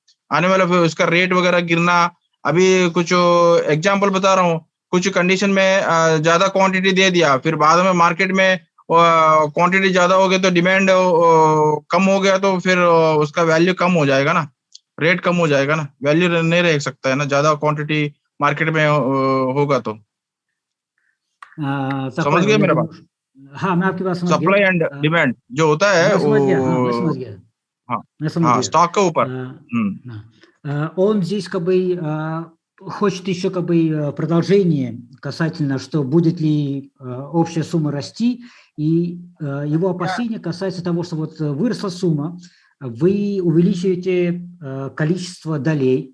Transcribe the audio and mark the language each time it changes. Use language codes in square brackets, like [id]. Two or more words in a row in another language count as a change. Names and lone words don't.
[hi] आने वाला उसका रेट वगैरह गिरना, अभी कुछ एग्जांपल बता रहा हूँ, कुछ कंडीशन में ज्यादा क्वांटिटी दे दिया, फिर बाद में मार्केट में क्वांटिटी ज्यादा हो गई तो डिमांड कम हो गया, तो फिर उसका वैल्यू कम हो जाएगा ना, रेट कम हो जाएगा ना, वैल्यू नहीं रह सकता है ना, ज्यादा क्वांटिटी मार्केट में होगा तो। समझ गए मेरा बात? हाँ, मैं आपकी बात समझ गया। [en] supply and demand [hi] जो होता है मैं समझ गया। स्टॉक के ऊपर. [ru] Он здесь как бы хочет еще как бы продолжение касательно, что будет ли общая сумма расти, и его опасения касаются того, что вот выросла сумма, вы увеличиваете количество долей.